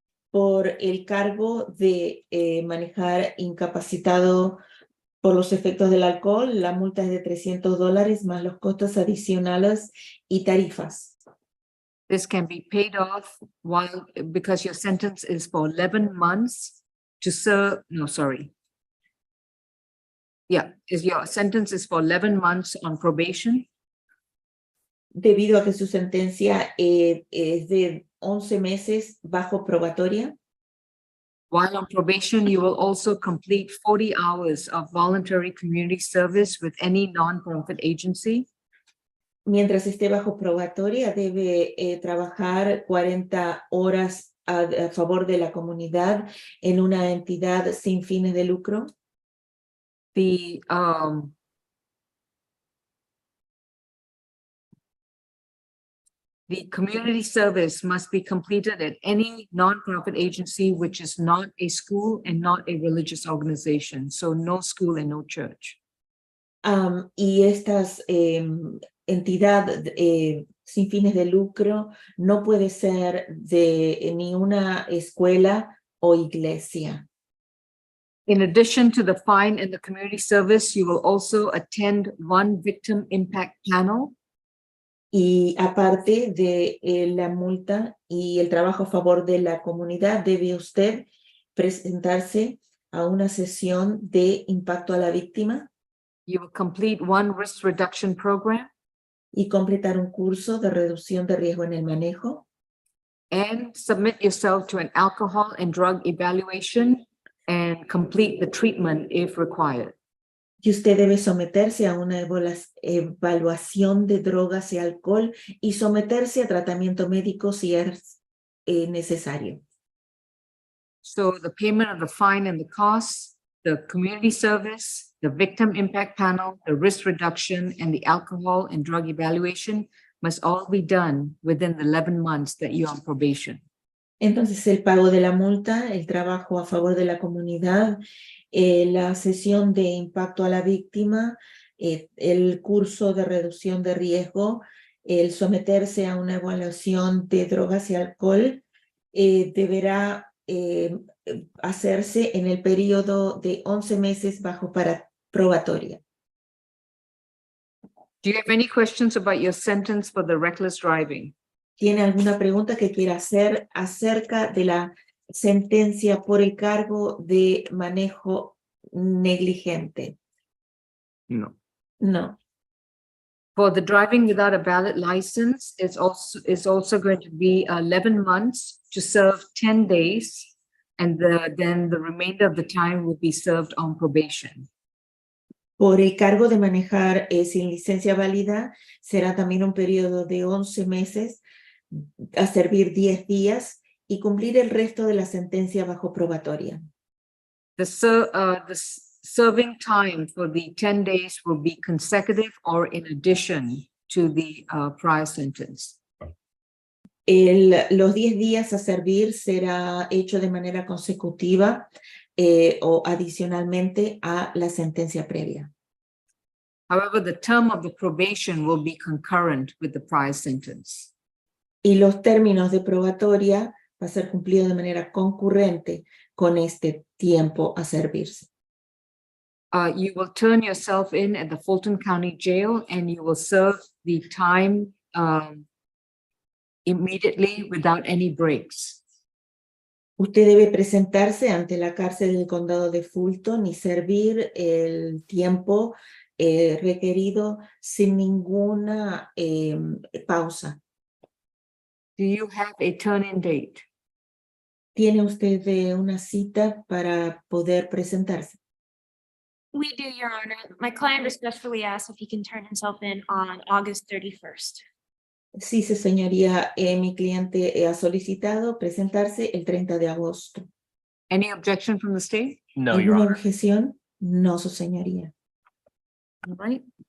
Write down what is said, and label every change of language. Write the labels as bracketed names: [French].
[Spanish] Por el cargo de manejar incapacitado por los efectos del alcohol, la multa es de $300 más los costos adicionales y tarifas. [English] This can be paid off because your sentence is for 11 months to serve, no, sorry. Yeah, your sentence is for 11 months on probation. [Spanish] Debido a que su sentencia es de 11 meses bajo probatoria. [English] While on probation, you will also complete 40 hours of voluntary community service with any nonprofit agency. [Spanish] Mientras esté bajo probatoria, debe trabajar 40 horas a favor de la comunidad en una entidad sin fines de lucro. [English] The The community service must be completed at any nonprofit agency which is not a school and not a religious organization. So no school and no church. [Spanish] Y estas entidad sin fines de lucro no puede ser de ni una escuela o iglesia. [English] In addition to the fine and the community service, you will also attend one victim impact panel. [Spanish] Y aparte de la multa y el trabajo a favor de la comunidad, debe usted presentarse a una sesión de impacto a la víctima. [English] You will complete one risk reduction program. [Spanish] Y completar un curso de reducción de riesgo en el manejo. [English] And submit yourself to an alcohol and drug evaluation and complete the treatment if required. [Spanish] Y usted debe someterse a una evaluación de drogas y alcohol y someterse a tratamiento médico si es necesario. [English] So the payment of the fine and the costs, the community service, the victim impact panel, the risk reduction, and the alcohol and drug evaluation must all be done within the 11 months that you're on probation. [Spanish] Entonces, el pago de la multa, el trabajo a favor de la comunidad, la sesión de impacto a la víctima, el curso de reducción de riesgo, el someterse a una evaluación de drogas y alcohol, deberá hacerse en el periodo de 11 meses bajo probatoria. [English] Do you have any questions about your sentence for the reckless driving? [Spanish] ¿Tiene alguna pregunta que quiera hacer acerca de la sentencia por el cargo de manejo negligente? No. [English] No. For the driving without a valid license, it's also going to be 11 months to serve 10 days, and then the remainder of the time will be served on probation. [Spanish] Por el cargo de manejar sin licencia válida, será también un periodo de 11 meses a servir 10 días y cumplir el resto de la sentencia bajo probatoria. [English] The serving time for the 10 days will be consecutive or in addition to the prior sentence. [Spanish] Los 10 días a servir será hecho de manera consecutiva o adicionalmente a la sentencia previa. [English] However, the term of the probation will be concurrent with the prior sentence. [Spanish] Y los términos de probatoria va a ser cumplido de manera concurrente con este tiempo a servirse. [English] You will turn yourself in at the Fulton County Jail and you will serve the time immediately without any breaks. [Spanish] Usted debe presentarse ante la cárcel del condado de Fulton y servir el tiempo requerido sin ninguna pausa. [English] Do you have a turn-in date? [Spanish] ¿Tiene usted una cita para poder presentarse? [English] We do, Your Honor. My client respectfully asks if he can turn himself in on August 31st. [Spanish] Sí, señoría, mi cliente ha solicitado presentarse el 30 de agosto. [English] Any objection from the state? No, Your [Spanish] ¿Alguna [English] Honor. [Spanish] objeción? No, su señoría. [English] All right.